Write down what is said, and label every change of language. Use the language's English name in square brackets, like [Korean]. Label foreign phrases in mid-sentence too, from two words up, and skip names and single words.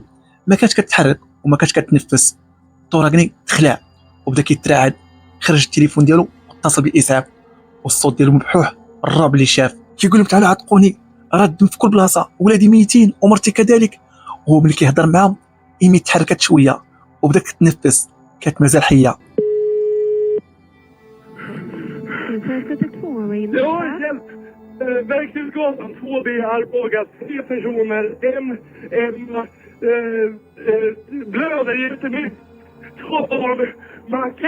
[Arabic] ما كانت كتحرك وما كانت كتنفس. طوراغني تخلع وبدا كيترعد، خرج التليفون ديالو واتصل بالاسعاف، والصوت ديالو مبحوح. الرعب اللي شاف كيقول لهم تعالوا عتقوني، راه الدم في كل بلاصه، ولادي ميتين ومرتي كذلك. وهو ملي كيهضر معاهم ايمي تحركت شويه وبدات تتنفس، كانت مازال حيه. [Swedish] Bergshusgatan 2B Arboga, 3 personer, blöder jättemycket, 2 barn, Marken.